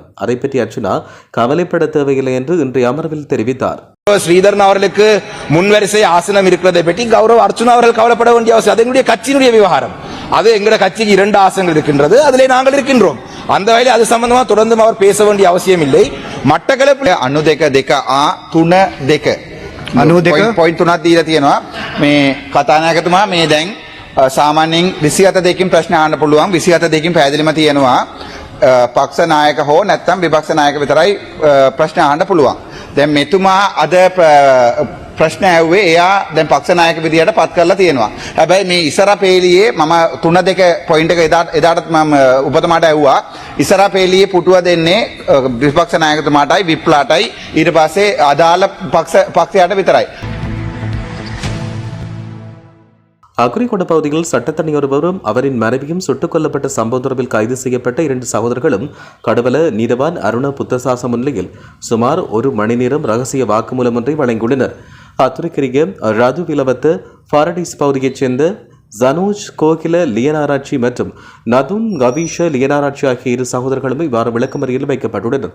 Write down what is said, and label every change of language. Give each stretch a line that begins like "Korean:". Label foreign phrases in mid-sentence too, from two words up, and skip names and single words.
Tamil: அதை பற்றி அர்ச்சுனா கவலைப்பட தேவையில்லை என்று இன்றைய அமர்வில் தெரிவித்தார். ஸ்ரீதரன் அவர்களுக்கு முன்வரிசை ஆசனம் இருக்கிறதை பற்றி கௌரவ அர்ச்சுனா அவர்கள் கவலைப்பட வேண்டிய அவசியம். அது எங்களுடைய கட்சியினுடைய விவகாரம். அது எங்களுடைய கட்சிக்கு 2 ஆசனங்கள் இருக்கின்றது, அதிலே நாங்கள் இருக்கின்றோம். அந்த வகையில் அது சம்பந்தமா தொடர்ந்து அவர் பேச வேண்டிய அவசியம் இல்லை. மட்டக்களப்பு
Sinhala: 92 පොයින්ට් 3ක් දීලා තියෙනවා. මේ කතානායකතුමා මේ දැන් සාමාන්‍යයෙන් 27 දෙකකින් ප්‍රශ්න අහන්න පුළුවන්. 27 දෙකකින් පැහැදිලිම තියෙනවා පක්ෂ නායක හෝ නැත්නම් විපක්ෂ නායක විතරයි ප්‍රශ්න අහන්න පුළුවන්. දැන් මෙතුමා අද ප්‍රශ්න ඇහුවේ එයා දැන් පක්ෂ නායක විදියට පත් කරලා තියෙනවා. හැබැයි මේ ඉස්සර පේලියේ මම 3-2 පොයින්ට් එක එදාට මම උපතමාට ඇහුවා. ඉස්සර පේලියේ පුටුව දෙන්නේ විපක්ෂ නායකතුමාටයි විප්ලාටයි ඊට පස්සේ අදාළ පක්ෂයට විතරයි.
Tamil: அக்ரிகொட பகுதியில் சட்டத்தரணி ஒருவரும் அவரின் மனைவியும் சுட்டுக் கொல்லப்பட்ட சம்பவம் தொடர்பில் கைது செய்யப்பட்ட 2 சகோதரர்களும் கடுவல நீதவான் அருண புத்தசாச முன்னிலையில் சுமார் 1 மணி நேரம் ரகசிய வாக்குமூலம் ஒன்றை வழங்கியுள்ளனர். அத்துறைக்கிரிய ரது விலவத்த பாரடைஸ் பகுதியைச் சேர்ந்த ஜனூஜ் கோகில லியனாராட்சி மற்றும் நதுன் கவீஷ லியனாராட்சி ஆகிய 2 சகோதரர்களும் இவ்வாறு விளக்கமறியலில் வைக்கப்பட்டுள்ளனர்.